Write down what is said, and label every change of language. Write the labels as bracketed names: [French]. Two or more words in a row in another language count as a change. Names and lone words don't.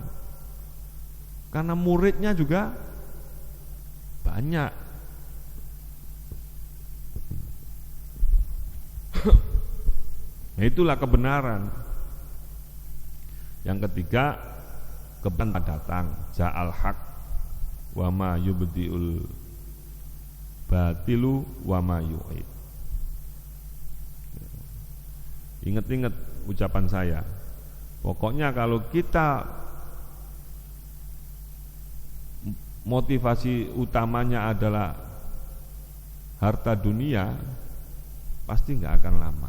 [Indonesian] Karena muridnya juga banyak. Nah, itulah kebenaran. Yang ketiga, kebenaran datang, [Arabic] جاء الحق وما يبدئ الباطل وما يعيد. [Indonesian] Ingat-ingat ucapan saya. Pokoknya kalau kita motivasi utamanya adalah harta dunia, pasti nggak akan lama.